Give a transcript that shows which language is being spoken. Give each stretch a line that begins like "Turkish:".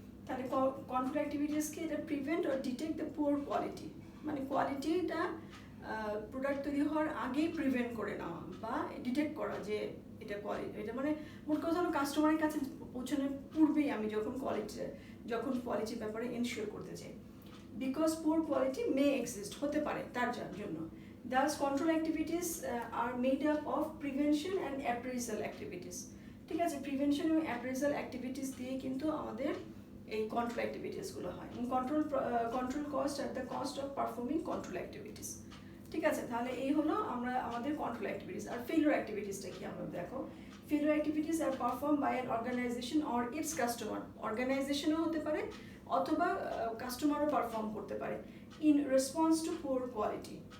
Bangla: তাহলে control activities কি, এটা
English: prevent or detect the poor quality,
Bangla: মানে কোয়ালিটিটা প্রোডাক্ট তৈরি হওয়ার আগেই প্রিভেন্ট করে নেওয়া বা ডিটেক্ট করা যে এটা কোয়ালিটি, এটা মানে মোট কথা হলো কাস্টমারের কাছে পৌঁছানোর পূর্বেই আমি যখন কোয়ালিটির ব্যাপারে এনশিওর করতে চাই।
English: because poor quality may exist,
Bangla: হতে পারে তার জন্য।
English: Thus, control activities are made up of prevention and appraisal activities, ঠিক আছে।
Bangla: প্রিভেনশন এবং অ্যাপ্রেজাল অ্যাক্টিভিটিস দিয়ে কিন্তু আমাদের এই কন্ট্রোল অ্যাক্টিভিটিসগুলো হয়।
English: Control cost are the cost of performing control activities, ঠিক আছে।
Bangla: তাহলে এই হলো আমাদের কন্ট্রোল অ্যাক্টিভিটিস। আর ফেইলিওর অ্যাক্টিভিটিসটা কি আমরা দেখো,
English: failure activities are perform by an organization or its customer,
Bangla: অর্গানাইজেশনও হতে পারে অথবা কাস্টমারও পারফর্ম করতে পারে
English: In response to poor quality.